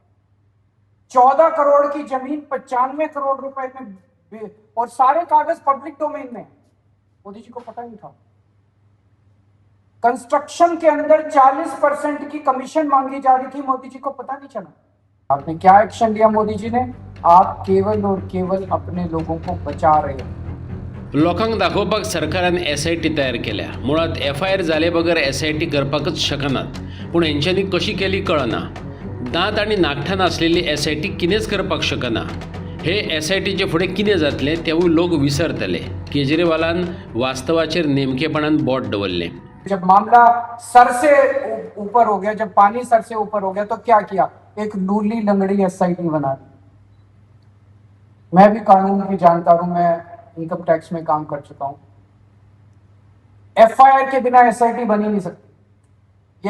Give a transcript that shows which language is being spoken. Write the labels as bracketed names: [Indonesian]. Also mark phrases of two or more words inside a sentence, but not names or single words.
[Hindi] 14 करोड़ की जमीन 95 करोड़ रुपए में, और सारे कागज [English] public domain [Hindi] में, मोदी जी को पता नहीं था? कंस्ट्रक्शन के अंदर 40% की कमीशन मांगी जा रही थी, मोदी जी को पता नहीं चला? आपने क्या एक्शन लिया मोदी जी ने? आप केवल और केवल अपने लोगों को बचा रहे हैं। [Konkani] लोकांक दाखोवपाक सरकारान SIT तयार केल्या। मुळात FIR जाले बगर SIT करपाकच शकनात, पूण हेंच्यांनी कशी केली कळना। दांत आनी नाखटान आसलेली SIT कितेंच करपाक शकना। हे SITचे फुडें कितें जातलें तेवूय लोक विसरतले। केजरीवालान वास्तवाचेर नेमकेपणान बोट दवरलें। [Hindi] जब मामला सर से ऊपर हो गया, जब पानी सर से ऊपर हो गया, तो क्या किया? एक लूली लंगड़ी SIT बना दी। मैं भी कानून की जानकार हूं, मैं [English] income tax [Hindi] में काम कर चुका हूं। FIR के बिना SIT बन ही नहीं सकती।